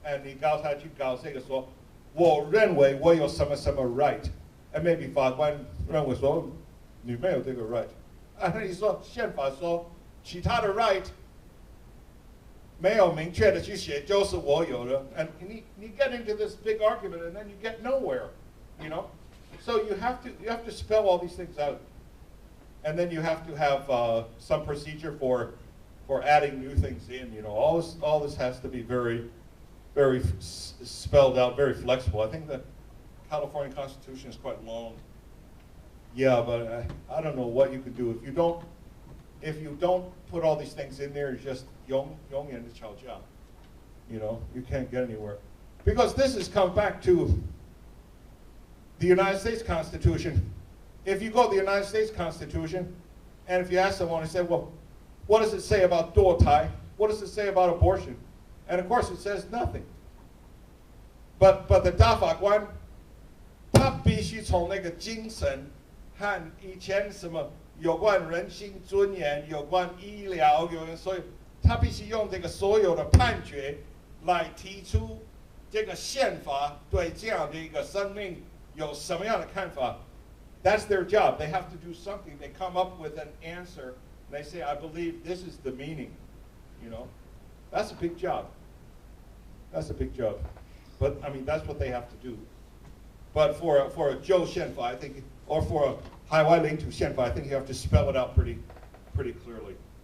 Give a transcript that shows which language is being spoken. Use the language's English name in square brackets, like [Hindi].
[Chinese] 你告他去搞这个说，我认为我有什么什么 right， [English] and maybe [Chinese] 法官认为说你没有这个 right，你说宪法说其他的 right 没有明确的去写，就是我有的， [English] and you get into this big argument and then you get nowhere, you know. So you have to spell all these things out, and then you have to have some procedure for adding new things in. You know, all this has to be very spelled out, very flexible. I think the California Constitution is quite long. Yeah, but I don't know what you could do if you don't put all these things in there. It's just [Chinese] 永远的吵架. [English] You know, you can't get anywhere, because this has come back to the United States Constitution. If you go to the United States Constitution, and if you ask someone and say, well, what does it say about 堕胎? What does it say about abortion? And of course it says nothing. [Chinese] But the 大法官他必须从那个精神和以前什么有关人性尊严、有关医疗、所以他必须用这个所有的判决来提出这个宪法对这样的一个生命有什么样的看法。 [English] That's their job. They have to do something. They come up with an answer. And they say, I believe this is the meaning. You know, that's a big job. That's a big job. But I mean, that's what they have to do. But for a 旧宪法, I think, or for a 海外领土宪法, I think you have to spell it out pretty clearly.